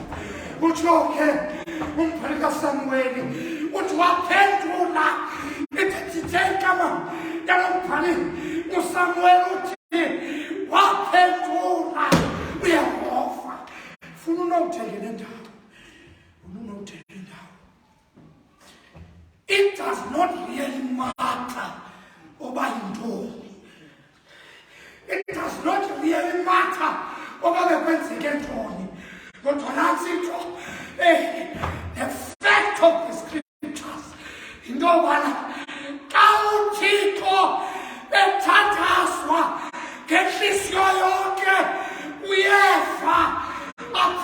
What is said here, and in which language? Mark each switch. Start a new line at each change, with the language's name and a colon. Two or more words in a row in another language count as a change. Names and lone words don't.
Xhosa: Utsho ke umbhali kaSamueli uthi waphendula ithethe igama yalo mbhali uSamueli uthi waphendula uYehova. Funa unowuthenge le ndawo.
English: It does not really matter
Xhosa: oba yintoni.
English: It does not really matter
Xhosa: oba bekwenzeke ntoni. Kodwa nantsi into
English: the fact of the scriptures
Xhosa: into yobana xa uThixo ethandazwa ngenhliziyo yonke uyeva